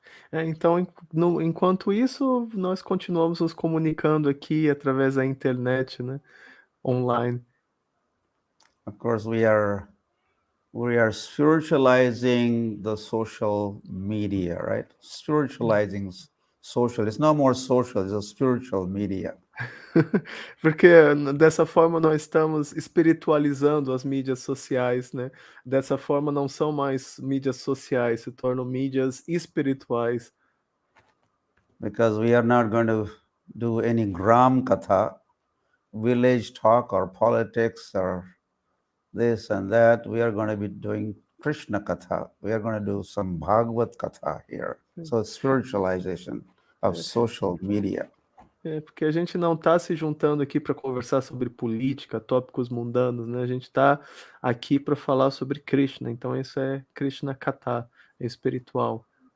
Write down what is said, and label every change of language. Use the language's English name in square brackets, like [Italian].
[Portuguese] Então, enquanto isso, nós continuamos nos comunicando aqui através da internet, né? Online. [English] Of course, we are spiritualizing the social media, right? Spiritualizing social. It's no more social, it's a spiritual media. [Portuguese] Porque dessa forma nós estamos espiritualizando as mídias sociais, né? Dessa forma não são mais mídias sociais, se tornam mídias espirituais. [English] Because we are not going to do any gram katha, village talk or politics or this and that. We are going to be doing Krishna katha. We are going to do some Bhagavad katha here. So spiritualization of social media. [Portuguese] Porque a gente não está se juntando aqui para conversar sobre política, tópicos mundanos, né? A gente está aqui para falar sobre Krishna, então isso é Krishna Katha, é espiritual.